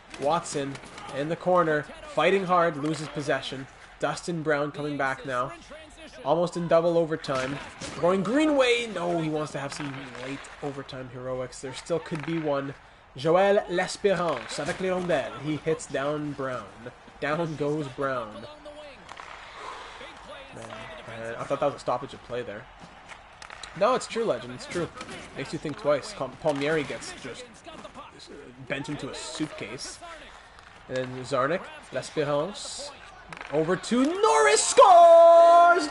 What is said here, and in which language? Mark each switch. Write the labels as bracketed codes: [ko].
[en] Watson in the corner, fighting hard, loses possession. Dustin Brown coming back now. Almost in double overtime. Going Greenway. No, he wants to have some late overtime heroics. There still could be one. [fr] Joël L'Espérance avec les rondelles. [en] He hits down Brown. Down goes Brown. Man, I thought that was a stoppage of play there. No, it's true, Legend. It's true. Makes you think twice. Palmieri gets just bent into a suitcase. And then Zarnik, L'Espérance. Over to Norris, scores!